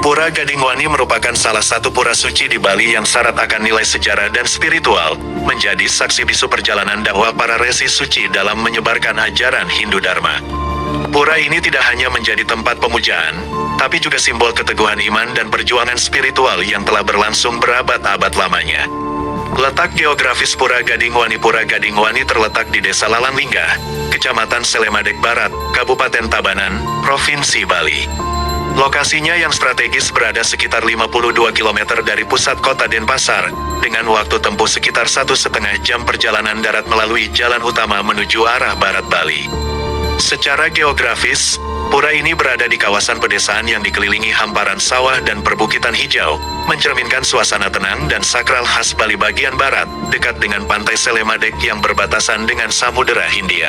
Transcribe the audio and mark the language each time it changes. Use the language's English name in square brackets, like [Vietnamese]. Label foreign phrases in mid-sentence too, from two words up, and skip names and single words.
[Indonesian] Pura Gadingwani merupakan salah satu pura suci di Bali yang syarat akan nilai sejarah dan spiritual, menjadi saksi bisu perjalanan dakwah para resi suci dalam menyebarkan ajaran Hindu Dharma. Pura ini tidak hanya menjadi tempat pemujaan, tapi juga simbol keteguhan iman dan perjuangan spiritual yang telah berlangsung berabad-abad lamanya. Letak geografis Pura Gadingwani terletak di Desa Lalanglingga, Kecamatan Selemadeg Barat, Kabupaten Tabanan, Provinsi Bali. Lokasinya yang strategis berada sekitar 52 km dari pusat kota Denpasar, dengan waktu tempuh sekitar 1,5 jam perjalanan darat melalui jalan utama menuju arah barat Bali. Secara geografis, pura ini berada di kawasan pedesaan yang dikelilingi hamparan sawah dan perbukitan hijau, mencerminkan suasana tenang dan sakral khas Bali bagian barat, dekat dengan pantai Selemadeg yang berbatasan dengan Samudera Hindia.